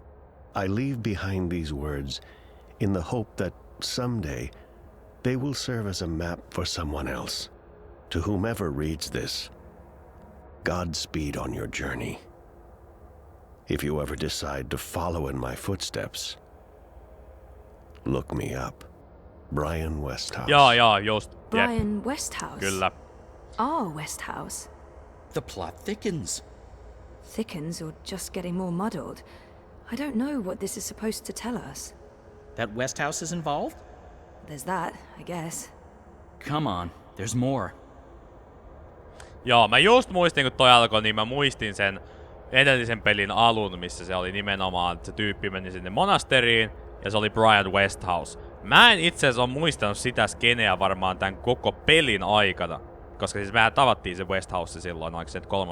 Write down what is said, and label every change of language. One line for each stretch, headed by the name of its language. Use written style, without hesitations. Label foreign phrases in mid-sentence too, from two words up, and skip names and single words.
English: I leave behind these words in the hope that someday they will serve as a map for someone else. To whomever reads this, Godspeed on your journey. If you ever decide to follow in my footsteps, look me up. Brian Westhouse.
Finnish: Joo, just.
English: Brian Westhouse?
Finnish: Kyllä.
English: Our Westhouse? The plot thickens. Thickens or just getting more muddled? I don't know what this is supposed to tell us. That Westhouse is involved? There's that, I guess. Come on, there's more.
Finnish: Joo, mä just muistin, kun toi alkoi, niin mä muistin sen edellisen pelin alun, missä se oli nimenomaan, että se tyyppi meni sinne monasteriin, ja se oli Brian Westhouse. Mä en itse asiassa ole muistanut sitä skeneä varmaan tämän koko pelin aikana. Koska siis mehän tavattiin se Westhouse silloin, oliko se 3.